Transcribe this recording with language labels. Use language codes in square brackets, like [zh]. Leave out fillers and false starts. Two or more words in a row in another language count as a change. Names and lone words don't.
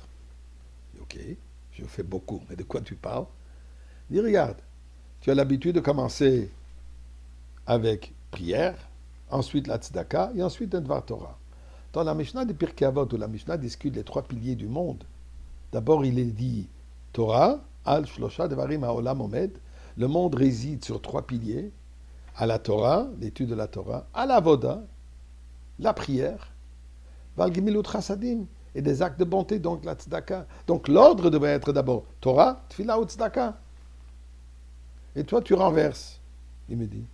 [fr] Ok, je fais beaucoup, mais de quoi tu parles? Il dit, regarde, tu as l'habitude de commencer avec prière, ensuite la tzedaka et ensuite un [he] דבר תורה. [fr] Dans la Mishnah de Pirkei Avot, où la Mishnah discute les trois piliers du monde, d'abord il est dit Torah, [he] על שלשה דברים העולם עומד, [fr] le monde réside sur trois piliers, à la Torah, l'étude de la Torah, à la Voda, la prière, [he] ועל גמילות חסדים, [fr] et des actes de bonté, donc la tzedaka. Donc l'ordre devrait être d'abord Torah, tfila ou tzedaka. Et toi tu renverses, il me dit.